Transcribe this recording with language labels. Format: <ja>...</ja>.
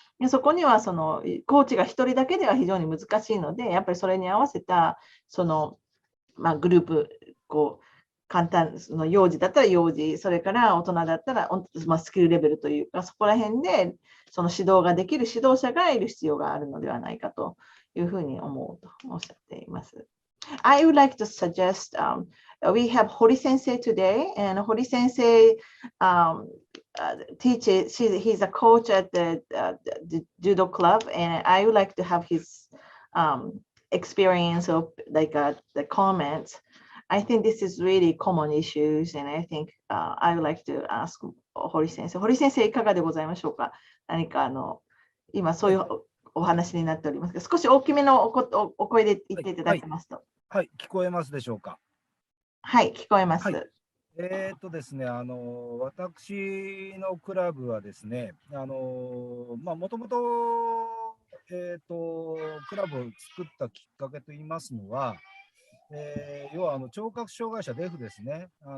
<ja>でそこにはコーチが1人だけでは非常に難しいので、やっぱりそれに合わせたグループ、簡単の幼児だったら幼児、それから大人だったら、スキルレベルというか、そこら辺で指導ができる指導者がいる必要があるのではないかというふうに思うとおっしゃっています。</ja> <en>I would like to suggest we have Hori Sensei today, and Hori Sensei teaches. He's a coach at the judo club, and I would like to have his experience of the comments. I think this is really common issues, and I think I would like to ask Hori Sensei.</en> <ja>Hori Sensei いかがでございましょうか。何か今そういうお話になっておりますが、少し大きめのお声で言っていただけますと。はい、聞こえますでしょうか。はい、聞こえます。はい、ですね、私のクラブはですね、もともと、クラブを作ったきっかけといいますのは、要は聴覚障害者デフですね。</ja>